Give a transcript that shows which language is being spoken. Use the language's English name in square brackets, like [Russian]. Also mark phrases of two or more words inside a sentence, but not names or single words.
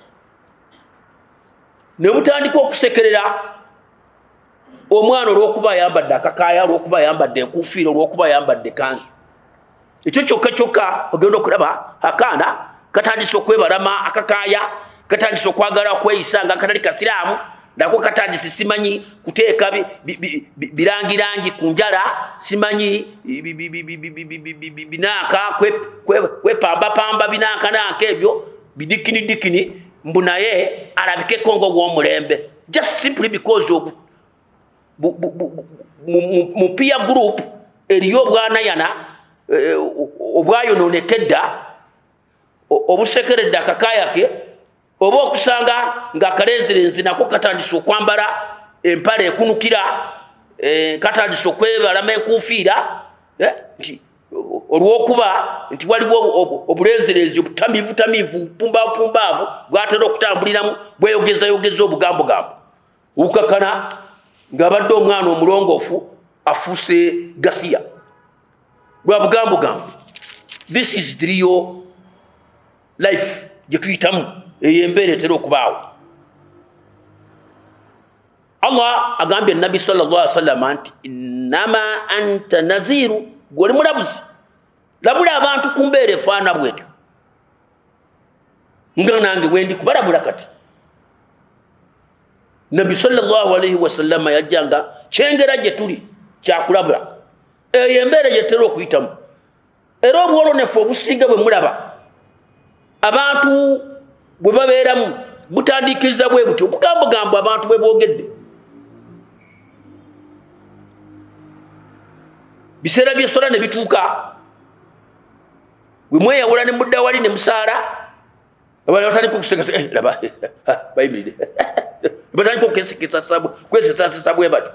[Ganda] ne butandika okusekerera omwana olw'okuba ayambadde akakaaya olw'okuba ayambadde enkuufiira olw'okuba ayambadde kanzu ekyo kyokka ogenda okulaba akaana katandise okwebalama akakaaya katandise okwagala okweyisa nga katali kasiraamu nako katandise simanyi kuteeka birangirangi ku njala simanyi binaaka kwepambapamba binaankananka ebyo bidikini mbu naye alabikeko ng'ogw'omulembe [English] just simply because [Ganda] mu peer group eriyo obwanayana obwayononekedda obusekeredde akakaaya ke oba okusanga ng'akalenzirenzi nako katandise okwambala empale ekunukira katandise okwebalama enkuufiira nti olw'okuba nti waliwo obulenzirenzi obutamiivu pumbaavu bwatera okutambuliramu bweyogeza obugambogambo okukakana ng'abadde omwana omulongoofu afuuse gasiya lwa bugambogambo. [English] This is the real life [Ganda] gye tuyitamu eyembeera etera okubaawo. Allah agambye Nabi [Arabic] صلى الله عليه وسلم [Ganda] nti [Arabic] إنما أنت نذير, [Ganda] gwe mulabuzi labula abantu ku mbeera efaana bwetyo nga nange wendi kubalabula kati. Nabi [Arabic] صلى الله عليه وسلم [Ganda] yajjanga kyengera gye tuli kyakulabula eyo embeera gye tetera okuyitamu. Era obwolonefu obusinga bwe mulaba abantu bwe babeeramu butandikiriza bwe butyo bugambogambo abantu bwe boogedde. Biseera by'essola ne bituuka bwe mweyawula ne mudda wali ne musaala abala batandika okusekasa laba bayimiridde batandika okwesesaasesa bwe batyo.